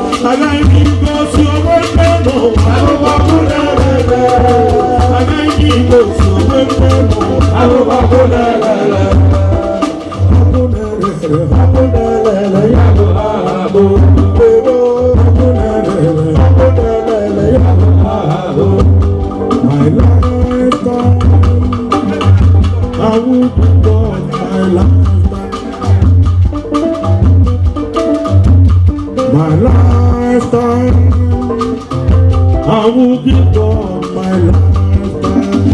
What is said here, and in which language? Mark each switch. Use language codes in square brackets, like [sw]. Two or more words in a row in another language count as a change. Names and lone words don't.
[ig] Agaghị m igosi onwe m n'ụwa, arụbakụ na-ere ere. Agaghị m igosi onwe m n'ụwa, arụbakụ na-ere ere. Ọkụ na-ere ere, ọkụ na-ere ere, ya bụ aha bụ ego. Ọkụ na-ere ere, ọkụ na-ere ere, ya bụ aha bụ [en] my lifetime. I will be God, my lifetime. My lifetime, I will give God my lifetime.